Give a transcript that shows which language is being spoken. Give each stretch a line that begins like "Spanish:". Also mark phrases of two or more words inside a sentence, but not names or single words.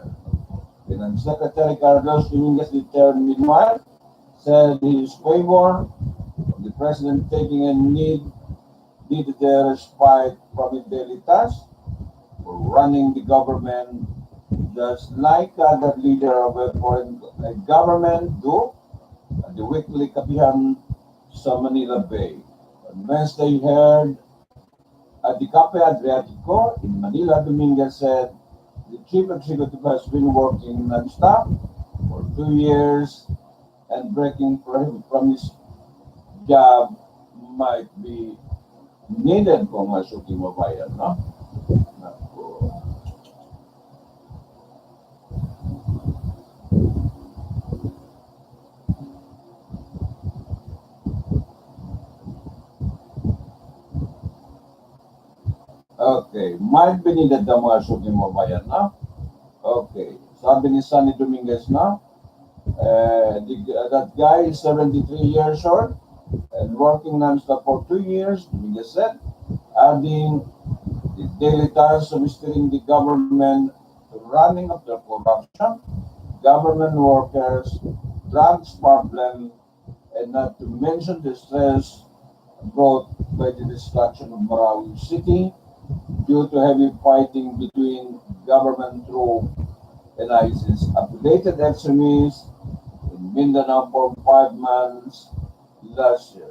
English: Finance Secretary Carlos Dominguez Duterte, meanwhile, said he is favor of the president taking a needed respite from his daily tasks for running the government, just like other leader of a foreign government do at the weekly kapihan sa Manila Bay. On Wednesday, heard at the Cafe Adriatico in Manila, Dominguez said the chief executive has been working non-stop for 2 years and breaking from his job might be needed
Filipino: kung masuki mabayan, no? Naku.
English: Okay, might be needed
Filipino: daw mga suki mabayan, no? Okay, sabi ni Sunny Dominguez, no?
English: That guy is 73 years old and working non-stop for 2 years, Dominguez said, adding the daily tasks of steering the government to running of the corruption, government workers, drugs problem, and not to mention the stress brought by the destruction of Marawi City due to heavy fighting between government troops and ISIS affiliated extremists in Mindanao for 5 months last year.